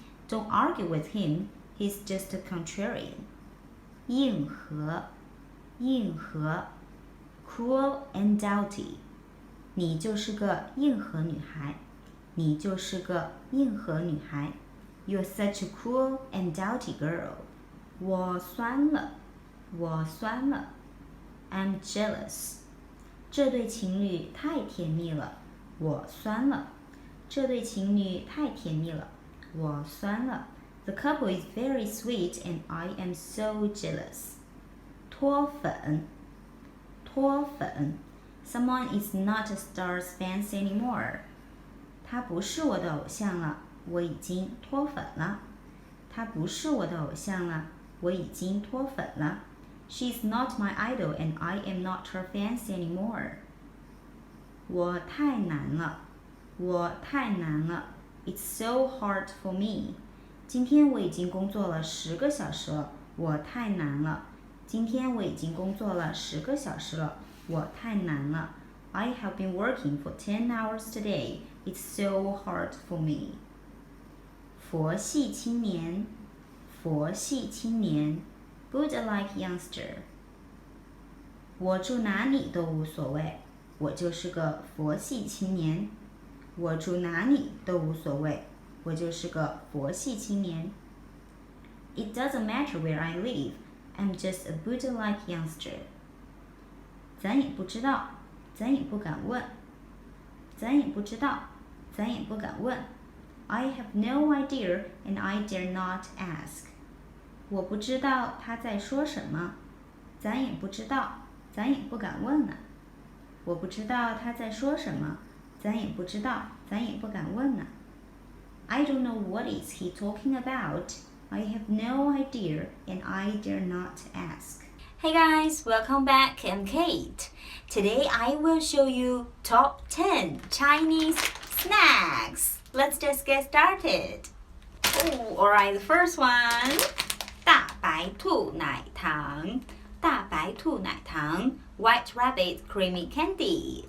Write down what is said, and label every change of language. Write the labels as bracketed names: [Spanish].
[English] Don't argue with him, he's just a contrarian. 硬核，硬核 cruel and doughty. [Chinese] 你就是个硬核女孩，你就是个硬核女孩。 [English] You're such a cruel and doughty girl. [Chinese] 我酸了，我酸了。 [English] I'm jealous. [Chinese] 这对情侣太甜蜜了，我酸了。这对情侣太甜蜜了，我酸了。 [English] The couple is very sweet and I am so jealous. [Chinese] 脱粉，脱粉。 [English] Someone is not a star's fans anymore. [Chinese] 他不是我的偶像了，我已经脱粉了。他不是我的偶像了，我已经脱粉了。 [English] She's not my idol and I am not her fans anymore. [Chinese] 我太难了，我太难了。 [English] It's so hard for me. [Chinese] 今天我已经工作了10个小时了，我太难了。今天我已经工作了10个小时了，我太难了。 [English] I have been working for 10 hours today. It's so hard for me. [Chinese] 佛系青年，佛系青年 [English] Buddha-like youngster. [Chinese] 我住哪里都无所谓，我就是个佛系青年。我住哪里都无所谓，我就是个佛系青年。 [English] It doesn't matter where I live, I'm just a Buddha-like youngster. [Chinese] 咱也不知道，咱也不敢问。咱也不知道，咱也不敢问。 [English] I have no idea and I dare not ask. [Chinese] 我不知道他在说什么，咱也不知道，咱也不敢问呢。我不知道他在说什么，咱也不知道，咱也不敢问呢。 [English] I don't know what is he talking about. I have no idea and I dare not ask. Hey guys, welcome back. I'm Kate. Today I will show you top 10 Chinese snacks. Let's just get started. Oh, alright, the first one. [Chinese] 大白兔奶糖，大白兔奶糖 White Rabbit Creamy Candy.